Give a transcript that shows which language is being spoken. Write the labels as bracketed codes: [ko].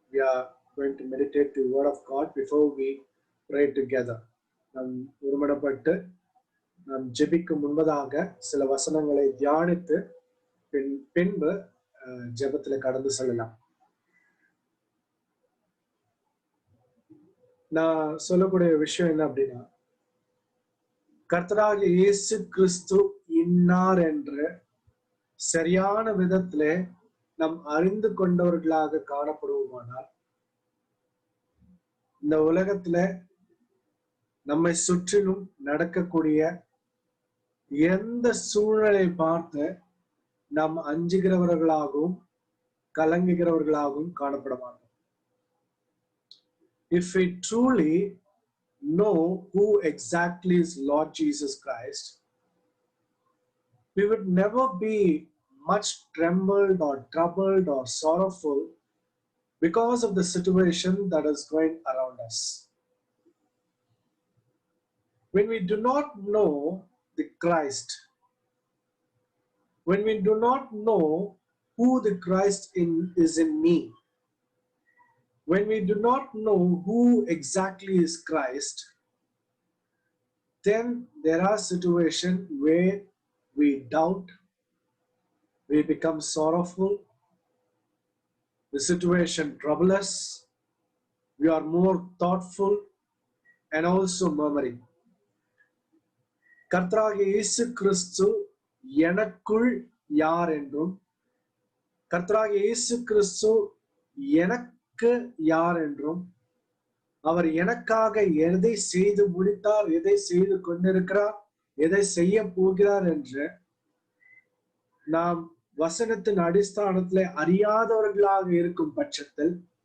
[en] We are going to meditate the word of God before we pray together. [ta] நாம் ஒருமனப்பட்டு நாம் ஜெபிக்கும் முன்பதாக சில வசனங்களை தியானித்து பின்பு ஜெபத்துல கடந்து செல்லலாம். நான் சொல்லக்கூடிய விஷயம் என்ன அப்படின்னா, கர்த்தராகிய இயேசு கிறிஸ்து இன்னார் என்று சரியான விதத்திலே நாம் அறிந்து கொண்டவர்களாக காணப்படுவோமானால் இந்த உலகத்துல நம்மை சுற்றிலும் நடக்கக்கூடிய எந்த சூழ்நிலை பார்த்து நாம் அஞ்சுகிறவர்களாகவும் கலங்குகிறவர்களாகவும் காணப்பட மாட்டோம். [en] If we truly know who exactly is Lord Jesus Christ, we would never be much trembled or troubled or sorrowful because of the situation that is going around us. When we do not know the Christ, when we do not know who the Christ is in me, when we do not know who exactly is Christ, then there are situations where we doubt, we become sorrowful, the situation troubles us, we are more thoughtful and also murmuring. [ta] கர்த்தராகிய இயேசு கிறிஸ்து எனக்குள் யார் என்றும், கர்த்தராகிய இயேசு கிறிஸ்து எனக்கு யார் என்றும், அவர் எனக்காக எதை செய்து முடித்தார், எதை செய்து கொண்டிருக்கிறார், எதை செய்ய போகிறார் என்று நாம் வசனத்தின் அடிஸ்தானத்திலே அறியாதவர்களாக இருக்கும் பட்சத்தில்